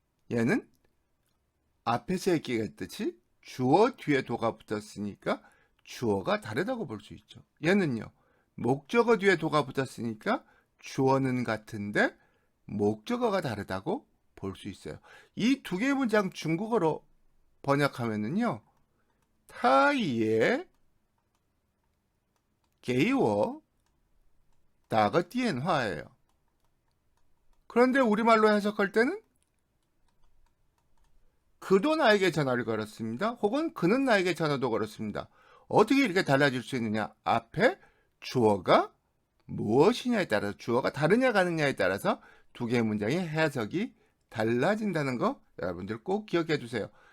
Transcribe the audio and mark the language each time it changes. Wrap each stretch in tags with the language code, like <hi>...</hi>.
<ko>얘는 앞에서 얘기했듯이 주어 뒤에 도가 붙었으니까 주어가 다르다고 볼 수 있죠. 얘는요. 목적어 뒤에 도가 붙었으니까 주어는 같은데 목적어가 다르다고 볼 수 있어요. 이 두 개의 문장 중국어로 번역하면은요.</ko> <zh>他也给我打个电话예요.</zh> <ko>그런데 우리말로 해석할 때는 그도 나에게 전화를 걸었습니다. 혹은 그는 나에게 전화도 걸었습니다. 어떻게 이렇게 달라질 수 있느냐? 앞에 주어가 무엇이냐에 따라서 주어가 다르냐 가느냐에 따라서 두 개의 문장의 해석이 달라진다는 거 여러분들 꼭 기억해 주세요.</ko>